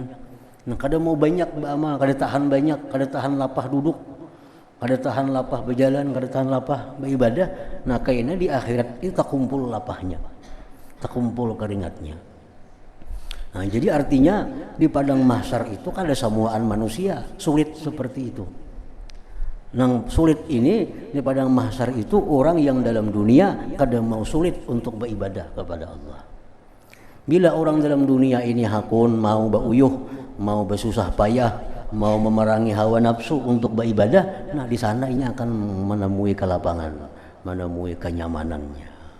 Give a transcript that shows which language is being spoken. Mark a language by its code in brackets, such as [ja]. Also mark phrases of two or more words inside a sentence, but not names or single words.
[bjn] Nah, kada mau banyak beramal, kada tahan banyak, kada tahan lapah duduk, kada tahan lapah berjalan, kada tahan lapah beribadah. Nah, kayaknya di akhirat itu tak kumpul lapahnya, tak kumpul keringatnya. Nah, jadi artinya di padang mahsyar itu kada samuaan manusia sulit seperti itu. [id] Nah, sulit ini di padang mahsyar itu orang yang dalam dunia kada mau sulit untuk beribadah kepada Allah. Bila orang dalam dunia ini hakun mau beruyuh, mau bersusah payah, mau memerangi hawa nafsu untuk beribadah, nah di sana ini akan menemui kelapangan, menemui kenyamanannya.